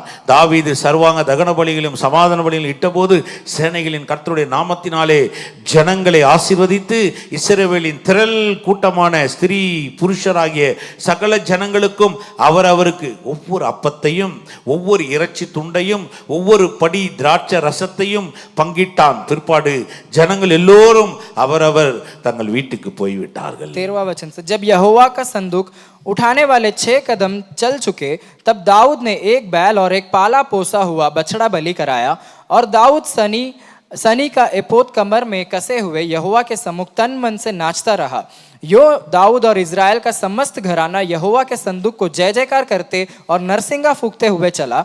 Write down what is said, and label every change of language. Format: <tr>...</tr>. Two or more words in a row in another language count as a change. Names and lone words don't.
<ta>தாவீது சர்வாங்க தகன பலிகளும் சமாதான பலிகளும் இட்ட போது சேனைகளின் கர்த்தருடைய நாமத்தினாலே ஜனங்களை ஆசீர்வதித்து இஸ்ரவேலின் திரள் கூட்டமான ஸ்திரீ புருஷராகிய சகல ஜனங்களுக்கும் அவருக்கு ஒவ்வொரு அப்பத்தையும் ஒவ்வொரு இறைச்சி துண்டையும் ஒவ்வொரு படி திராட்சை ரசத்தையும் பங்கிட்டான். பிற்பாடு ஜனங்கள் எல்லோரும் அவரவர் தங்கள் வீட்டுக்கு போய்விட்டார்கள்.</ta> <hi>13वां वचन से जब यहोवा का संदूक उठाने वाले 6 कदम चल चुके तब दाऊद ने एक बैल और एक पाला पोसा हुआ बछड़ा बलि कराया और दाऊद सनी का एपोद कमर में कसे हुए यहोवा के सम्मुख तन मन से नाचता रहा। यो दाऊद और इज़राइल का समस्त घराना यहोवा के संदूक को जय जयकार करते और नरसिंगा फूंकते हुए चला।</hi>